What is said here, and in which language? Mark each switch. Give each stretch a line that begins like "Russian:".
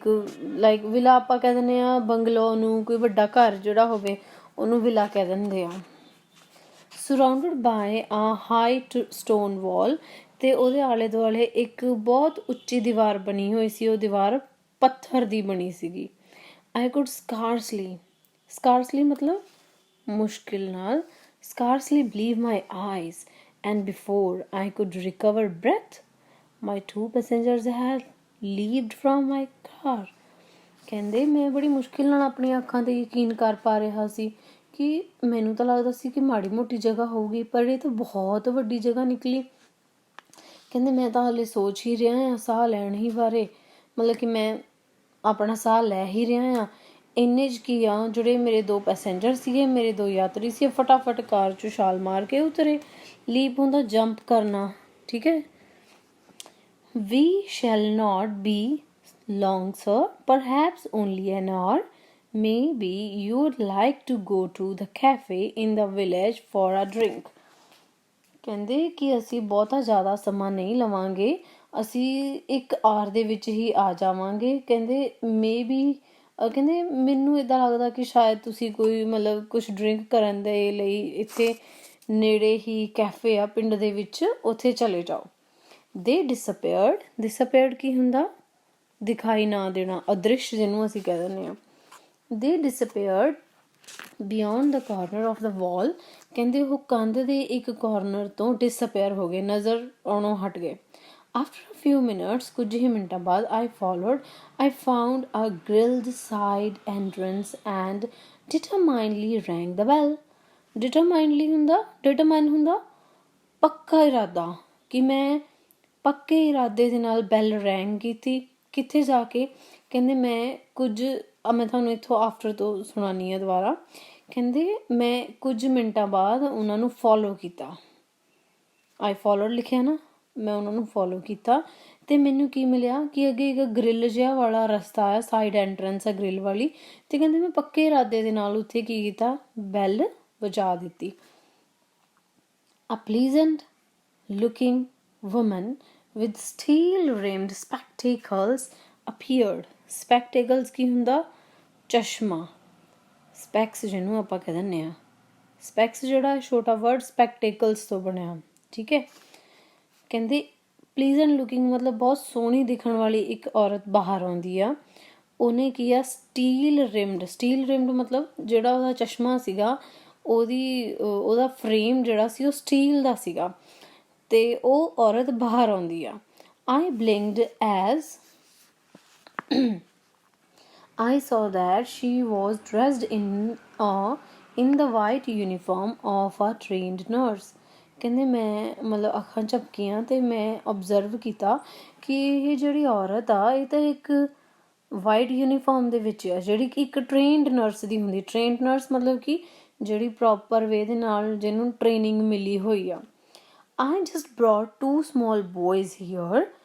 Punjabi: ਇੱਕ like villa ਆਪਾਂ ਕਹਿ ਦਿੰਦੇ ਹਾਂ ਬੰਗਲੋ ਨੂੰ, ਕੋਈ ਵੱਡਾ ਘਰ ਜਿਹੜਾ ਹੋਵੇ ਉਹਨੂੰ ਵਿਲਾ ਕਹਿ ਦਿੰਦੇ ਆ।
English: surrounded by a high stone wall,
Punjabi: ਅਤੇ ਉਹਦੇ ਆਲੇ ਦੁਆਲੇ ਇੱਕ ਬਹੁਤ ਉੱਚੀ ਦੀਵਾਰ ਬਣੀ ਹੋਈ ਸੀ। ਉਹ ਦੀਵਾਰ ਪੱਥਰ ਦੀ ਬਣੀ ਸੀਗੀ।
English: I could scarcely
Punjabi: ਮਤਲਬ ਮੁਸ਼ਕਿਲ ਨਾਲ,
English: scarcely believe my eyes, and before I could recover breath, my 2 passengers had leaped from my car.
Punjabi: ਕਹਿੰਦੇ ਮੈਂ ਬੜੀ ਮੁਸ਼ਕਿਲ ਨਾਲ ਆਪਣੀਆਂ ਅੱਖਾਂ 'ਤੇ ਯਕੀਨ ਕਰ ਪਾ ਰਿਹਾ ਸੀ ਕਿ ਮੈਨੂੰ ਤਾਂ ਲੱਗਦਾ ਸੀ ਕਿ ਮਾੜੀ ਮੋਟੀ ਜਗ੍ਹਾ ਹੋਊਗੀ, ਪਰ ਇਹ ਤਾਂ ਬਹੁਤ ਵੱਡੀ ਜਗ੍ਹਾ ਨਿਕਲੀ। ਕਹਿੰਦੇ ਮੈਂ ਤਾਂ ਹਾਲੇ ਸੋਚ ਹੀ ਰਿਹਾ ਹਾਂ ਸਾਹ ਲੈਣ ਹੀ ਬਾਰੇ, ਮਤਲਬ ਕਿ ਮੈਂ ਆਪਣਾ ਸਾਹ ਲੈ ਹੀ ਰਿਹਾ ਆ। ਇੰਨੇ 'ਚ ਕੀ ਆ, ਜਿਹੜੇ ਮੇਰੇ 2 ਪੈਸੇਂਜਰ ਸੀਗੇ, ਮੇਰੇ 2 ਯਾਤਰੀ ਸੀ, ਫਟਾਫਟ ਕਾਰ 'ਚੋਂ ਛਾਲ ਮਾਰ ਕੇ ਉਤਰੇ। ਲੀਪ ਹੁੰਦਾ ਜੰਪ ਕਰਨਾ, ਠੀਕ ਹੈ।
English: We shall not be long, sir. Perhaps only an hour. Maybe you'd like to go to the cafe in the village for a drink.
Punjabi: ਕਹਿੰਦੇ ਕਿ ਅਸੀਂ ਬਹੁਤਾ ਜ਼ਿਆਦਾ ਸਮਾਂ ਨਹੀਂ ਲਵਾਂਗੇ, ਅਸੀਂ 1 ਆਰ ਦੇ ਵਿੱਚ ਹੀ ਆ ਜਾਵਾਂਗੇ। ਕਹਿੰਦੇ ਮੇਬੀ ਕਹਿੰਦੇ ਮੈਨੂੰ ਇੱਦਾਂ ਲੱਗਦਾ ਕਿ ਸ਼ਾਇਦ ਤੁਸੀਂ ਕੋਈ ਮਤਲਬ ਕੁਛ ਡਰਿੰਕ ਕਰਨ ਦੇ ਲਈ ਇੱਥੇ ਨੇੜੇ ਹੀ ਕੈਫੇ ਆ ਪਿੰਡ ਦੇ ਵਿੱਚ, ਉੱਥੇ ਚਲੇ ਜਾਓ। ਦੇ ਡਿਸਅਪੀਅਰਡ ਕੀ ਹੁੰਦਾ? ਦਿਖਾਈ ਨਾ ਦੇਣਾ, ਅਦ੍ਰਿਸ਼ ਜਿਹਨੂੰ ਅਸੀਂ ਕਹਿ ਦਿੰਦੇ ਹਾਂ।
English: They disappeared beyond the corner of the wall.
Punjabi: ਕਹਿੰਦੇ ਉਹ ਕੰਧ ਦੇ ਇੱਕ ਕਾਰਨਰ ਤੋਂ ਡਿਸਅਪੀਅਰ ਹੋ ਗਏ, ਨਜ਼ਰ ਆਉਣੋਂ ਹਟ ਗਏ।
English: after a few minutes,
Punjabi: ਕੁਝ ਹੀ ਮਿੰਟਾਂ ਬਾਅਦ,
English: I found a grilled side entrance and determinedly rang the bell.
Punjabi: Determine ਹੁੰਦਾ ਪੱਕਾ ਇਰਾਦਾ, ਕਿ ਮੈਂ ਪੱਕੇ ਇਰਾਦੇ ਦੇ ਨਾਲ ਬੈਲ ਰੈਂਗ ਕੀਤੀ। ਕਿੱਥੇ ਜਾ ਕੇ? ਕਹਿੰਦੇ ਮੈਂ ਤੁਹਾਨੂੰ ਇੱਥੋਂ ਆਫਟਰ ਤੋਂ ਸੁਣਾਉਂਦੀ ਹਾਂ ਦੁਬਾਰਾ। ਕਹਿੰਦੇ ਮੈਂ ਕੁਝ ਮਿੰਟਾਂ ਬਾਅਦ ਉਹਨਾਂ ਨੂੰ ਫੋਲੋ ਕੀਤਾ। ਆਈ ਫੋਲੋਡ ਲਿਖਿਆ ਨਾ, ਮੈਂ ਉਹਨਾਂ ਨੂੰ ਫੋਲੋ ਕੀਤਾ ਅਤੇ ਮੈਨੂੰ ਕੀ ਮਿਲਿਆ ਕਿ ਅੱਗੇ ਇੱਕ ਗ੍ਰਿਲ ਜਿਹਾ ਵਾਲਾ ਰਸਤਾ ਆ, ਸਾਈਡ ਐਂਟਰੈਂਸ ਆ ਗ੍ਰਿਲ ਵਾਲੀ। ਅਤੇ ਕਹਿੰਦੇ ਮੈਂ ਪੱਕੇ ਇਰਾਦੇ ਦੇ ਨਾਲ ਉੱਥੇ ਕੀ ਕੀਤਾ, ਬੈਲ ਵਜਾ ਦਿੱਤੀ।
English: A pleasant looking woman with steel rimmed spectacles appeared.
Punjabi: Spectacles ਕੀ ਹੁੰਦਾ? ਚਸ਼ਮਾ, ਸਪੈਕਸ ਜਿਹਨੂੰ ਆਪਾਂ ਕਹਿ ਦਿੰਦੇ ਹਾਂ। ਸਪੈਕਸ ਜਿਹੜਾ ਛੋਟਾ ਵਰਡ ਸਪੈਕਟੇਕਲਸ ਤੋਂ ਬਣਿਆ, ਠੀਕ ਹੈ। ਕਹਿੰਦੇ ਪਲੀਜ਼ੈਂਟ ਲੁਕਿੰਗ ਮਤਲਬ ਬਹੁਤ ਸੋਹਣੀ ਦਿਖਣ ਵਾਲੀ ਇੱਕ ਔਰਤ ਬਾਹਰ ਆਉਂਦੀ ਆ। ਉਹਨੇ ਕੀ ਆ, ਸਟੀਲ ਰਿਮਡ ਮਤਲਬ ਜਿਹੜਾ ਉਹਦਾ ਚਸ਼ਮਾ ਸੀਗਾ, ਉਹਦਾ ਫਰੇਮ ਜਿਹੜਾ ਸੀ ਉਹ ਸਟੀਲ ਦਾ ਸੀਗਾ, ਅਤੇ ਉਹ ਔਰਤ ਬਾਹਰ ਆਉਂਦੀ ਆ।
English: I blinked as I saw that she was dressed in the white uniform of a trained nurse.
Punjabi: ਕਹਿੰਦੇ ਮੈਂ ਮਤਲਬ ਅੱਖਾਂ ਝਪਕੀਆਂ ਅਤੇ ਮੈਂ ਓਬਜ਼ਰਵ ਕੀਤਾ ਕਿ ਇਹ ਜਿਹੜੀ ਔਰਤ ਆ, ਇਹ ਤਾਂ ਇੱਕ ਵਾਈਟ ਯੂਨੀਫਾਰਮ ਦੇ ਵਿੱਚ ਆ, ਜਿਹੜੀ ਕਿ ਇੱਕ ਟ੍ਰੇਨਡ ਨਰਸ ਦੀ ਹੁੰਦੀ। ਟ੍ਰੇਨਡ ਨਰਸ ਮਤਲਬ ਕਿ ਜਿਹੜੀ ਪ੍ਰੋਪਰ ਵੇ ਦੇ ਨਾਲ ਜਿਹਨੂੰ ਟ੍ਰੇਨਿੰਗ ਮਿਲੀ ਹੋਈ ਆ।
English: I just brought 2 small boys here.